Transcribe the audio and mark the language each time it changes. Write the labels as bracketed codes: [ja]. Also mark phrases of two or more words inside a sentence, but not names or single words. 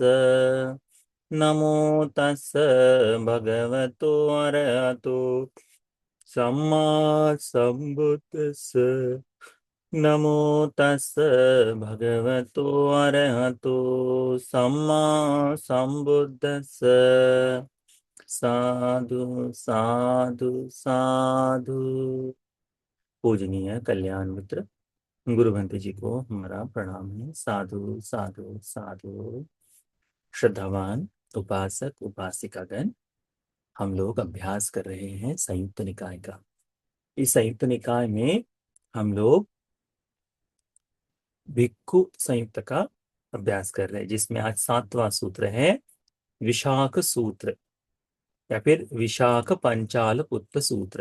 [pi] नमो तस् भगवतो अरहतो सम्मा संबुद्दस्स। नमो तस् भगवतो अरहतो सम्मा संबुद्दस्स। साधु साधु साधु। [hi] पूजनीय कल्याण मित्र गुरु भंते जी को हमारा प्रणाम है। [pi] साधु साधु साधु। [hi] श्रद्धावान उपासक उपासिकागण, हम लोग अभ्यास कर रहे हैं संयुक्त निकाय का। इस संयुक्त निकाय में हम लोग भिक्खु संयुक्त का अभ्यास कर रहे हैं, जिसमें आज 7वां सूत्र है विशाख सूत्र या फिर विशाख पंचाल पुत्र सूत्र।